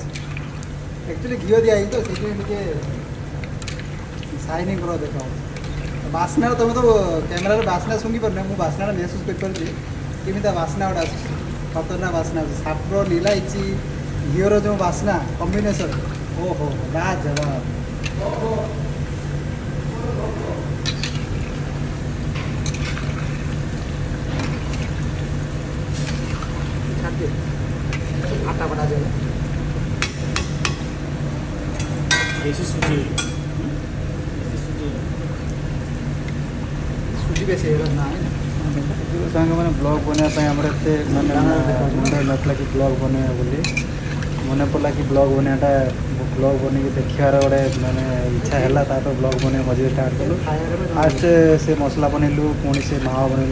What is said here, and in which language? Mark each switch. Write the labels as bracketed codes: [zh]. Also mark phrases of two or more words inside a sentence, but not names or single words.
[or] ଆକ୍ଚୁଆଲି ଘିଅ ଦିଆହେଇଛି ତ ସେଥିପାଇଁ ଟିକେ [en] shining colour [or] ଦେଖାହେଉଛି। ବାସ୍ନା ତୁମେ ତ କ୍ୟାମେରାରେ ବାସ୍ନା ଶୁଙ୍ଗି ପାରୁନି, ମୁଁ ବାସ୍ନାଟା ମେହସୁସ୍ କରିପାରୁଛି କେମିତି ବାସ୍ନା ଗୋଟେ ଆସୁଛି। ଖତରନାକ ବାସ୍ନା ଆସୁଛି। ସାଫ୍ରନ୍ ଇଲାଇଚି ଘିଅର ଯେଉଁ ବାସ୍ନା କମ୍ବିନେସନ୍, ଓହୋ ଲାଜବାବ। [hi] आटा बना देना देसी सुजी सुजी बेसी ना [or] ସାଙ୍ଗମାନେ ବ୍ଲଗ୍ ବନେଇବା ପାଇଁ ଆମର ଏତେ ମାନେ ମୁଣ୍ଡ ନଥିଲା କି ବ୍ଲଗ୍ ବନେଇବା ବୋଲି। ମନେ ପଡ଼ିଲା କି ବ୍ଲଗ୍ ବନେଇବାଟା ବ୍ଲଗ୍ ବନେଇକି ଦେଖିବାର ଗୋଟେ ମାନେ ଇଚ୍ଛା ହେଲା। ତାପରେ ବ୍ଲଗ୍ ବନେଇବା ମଝିରେ ଷ୍ଟାର୍ଟ କଲୁ। ଫାଷ୍ଟ ସେ ମସଲା ବନେଇଲୁ, ପୁଣି ସେ ମାଆ ବନେଇଲୁ।